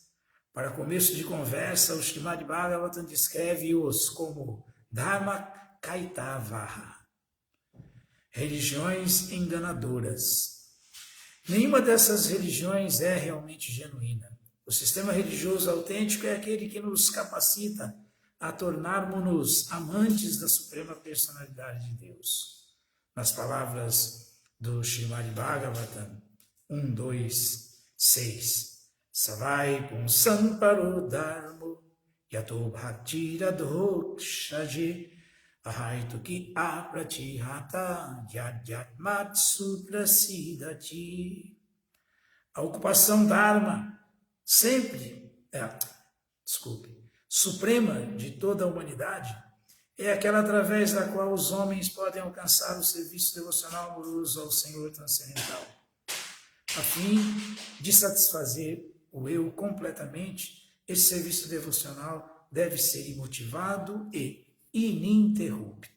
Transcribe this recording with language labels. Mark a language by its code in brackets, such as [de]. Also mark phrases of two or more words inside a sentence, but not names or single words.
[pt] Para começo de conversa, o Srimad Bhagavatam descreve-os como [sa] धर्म कैतवः, [pt] religiões enganadoras. Nenhuma dessas religiões é realmente genuína. O sistema religioso autêntico é aquele que nos capacita a tornarmos-nos amantes da Suprema Personalidade de Deus. Nas palavras do Srimad Bhagavatam 1.2.6, [sa] स वै पुंसां परो धर्मो यतो भक्तिरधोक्षजे अहैतुकी अप्रतिहता ययात्मा सुप्रसीदति. [pt] A ocupação Dharma suprema de toda a humanidade é aquela através da qual os homens podem alcançar o serviço devocional amoroso ao Senhor transcendental. A fim de satisfazer o eu completamente, esse serviço devocional deve ser imotivado e ininterrupto.